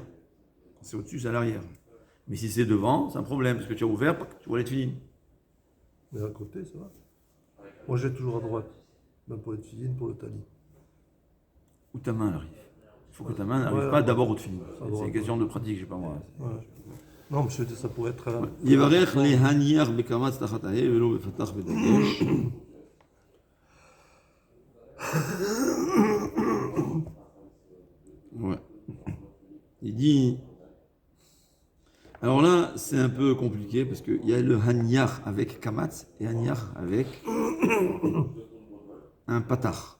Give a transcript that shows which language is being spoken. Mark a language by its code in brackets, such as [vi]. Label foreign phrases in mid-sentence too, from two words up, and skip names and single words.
[fr] Quand c'est au-dessus, c'est à l'arrière. Mais si c'est devant, c'est un problème, parce que tu as ouvert, tu vois les tefillin. Mais à côté, ça va. Moi, j'ai toujours à droite. Même pour les tefillin, pour le talit. Où ta main arrive. Il faut que ta main n'arrive pas d'abord au tefillin. C'est une question de pratique, je sais pas moi. Ouais. Non, monsieur, ça pourrait être. [he] יברך להניח בקמץ תחת ההא ולא בפתח בדגש. [fr] Ouais. Il dit. Alors là, c'est un peu compliqué parce qu'il y a le hanyar avec kamatz et hanyar avec un patach.